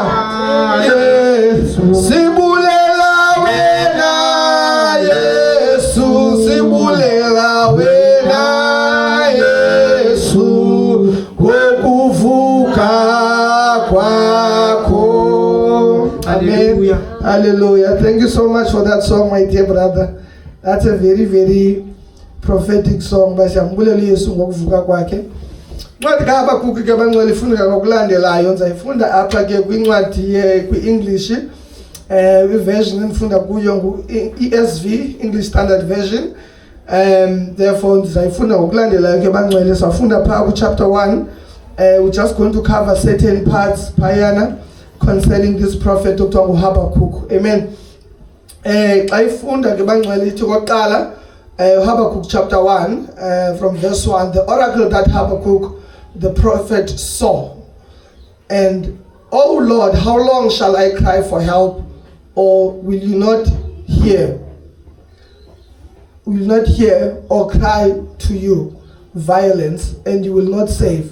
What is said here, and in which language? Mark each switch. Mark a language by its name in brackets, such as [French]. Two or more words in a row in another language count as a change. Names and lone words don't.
[Xhosa] Yesu sibulela wena Yesu sibulela wena Yesu ngokuvuka kwakho. Hallelujah. Hallelujah. [English] Thank you so much for that song, my dear brother. That's a very, very prophetic song. [Xhosa] Basiyambulela Yesu ngokuvuka kwakhe. Incwadi kaHabakuk ke bangcwele ifundeka ngokulandelayo. Ndizayifunda apha ke kwincwadi kwi-English. Version endifunda kuyo ngu-ESV, English Standard Version. Therefore ndizayifunda ngokulandelayo ke bangcwele. Safunda phaa ku-chapter 1. [English] We're just going to cover certain parts phayana concerning this prophet [Xhosa] okuthiwa nguHabakuk. [English] Amen. [Xhosa] Xa ifunda ke bangcwele ithi kokuqala [English] Habakkuk chapter 1 from verse 1, the oracle that Habakkuk the prophet saw. And, O Lord, how long shall I cry for help, or will you not hear? Will you not hear or cry to you violence, and you will not save?